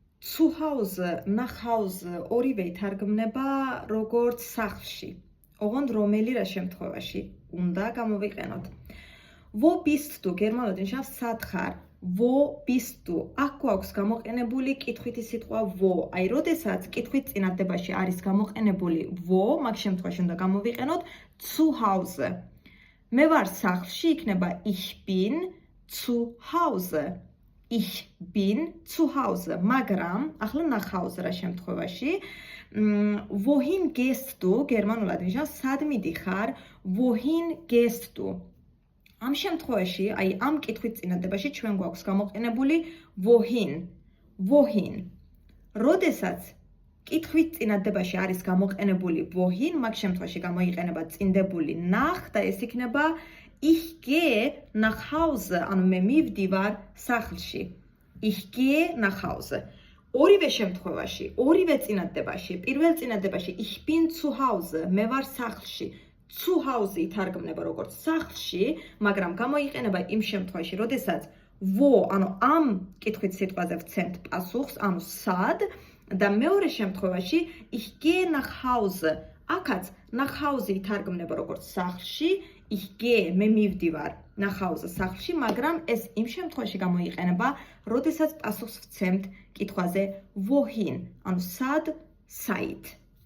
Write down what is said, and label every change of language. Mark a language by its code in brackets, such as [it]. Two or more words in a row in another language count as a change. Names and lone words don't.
[de] zu Hause, nach Hause [ka] ორივე ითარგმნება როგორც სახლში. ოღონდ რომელი რა შემთხვევაში უნდა გამოვიყენოთ. [de] Wo bist du? [ka] გერმანულად ნიშნავს სად ხარ? [de] Wo bist du? [ka] აქ გვაქვს გამოყენებული კითხვითი სიტყვა wo. აი, როდესაც კითხვით წინადდებაში არის გამოყენებული wo, მაგ შემთხვევაში უნდა გამოვიყენოთ [de] zu Hause. [ka] მე ვარ სახლში, იქნება [de] ich bin zu Hause. Ich bin zu Hause. [ka] მაგრამ ახლა [de] nach Hause [ka] რა შემთხვევაში [de] wohin gehst du? [ka] გერმანულად ნიშნავს სად მიდიხარ? [de] Wohin gehst du? [ka] ამ შემთხვევაში, აი ამ კითხვით წინადდებაში ჩვენ გვაქვს გამოყენებული wohin. Wohin. როდესაც კითხვით წინადდებაში არის გამოყენებული wohin, მაგ შემთხვევაში გამოიყენება წინდებული nach და ეს იქნება [de] ich gehe nach Hause, [ka] ანუ მე მივდივარ სახლში. [de] Ich gehe nach Hause. [ka] ორივე შემთხვევაში, ორივე წინადდებაში, პირველ წინადდებაში [de] ich bin zu Hause, [ka] მე ვარ სახლში. [de] Zu Hause [ka] ითარგმნება როგორც სახლში, მაგრამ გამოიყენება იმ შემთხვევაში, როდესაც wo, ანუ ამ კითხვით სიტყვაზე ვცემთ პასუხს, ანუ სად და მეორე შემთხვევაში [de] ich gehe nach Hause. [ka] აქაც [de] nach Hause [ka] ითარგმნება როგორც სახლში, [de] ich gehe, [ka] მე მივდივარ [de] nach Hause [ka] სახლში, მაგრამ ეს იმ შემთხვევაში გამოიყენება, როდესაც პასუხს ვცემთ კითხვაზე wohin, ანუ სად, საით.